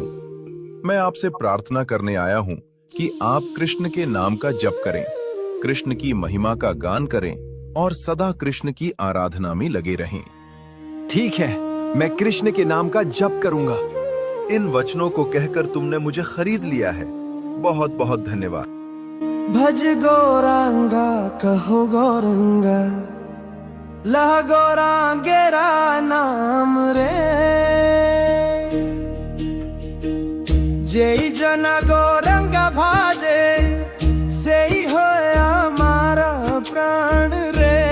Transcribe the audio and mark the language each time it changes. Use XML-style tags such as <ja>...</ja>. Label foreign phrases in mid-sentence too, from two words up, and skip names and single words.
<hi>मैं आपसे प्रार्थना करने आया हूँ कि आप कृष्ण के नाम का जप करें, कृष्ण की महिमा का गान करें और सदा कृष्ण की आराधना में लगे रहें। ठीक है, मैं कृष्ण के नाम का जप करूंगा। इन वचनों को कहकर तुमने मुझे खरीद लिया है। बहुत बहुत धन्यवाद।</hi> <bn>ভজ গৌরাঙ্গ কহ গৌরাঙ্গ, লহ গৌরাঙ্গের নাম রে। যেই জন গৌরাঙ্গ ভজে, সে হি হয় আমার প্রাণ রে।</bn>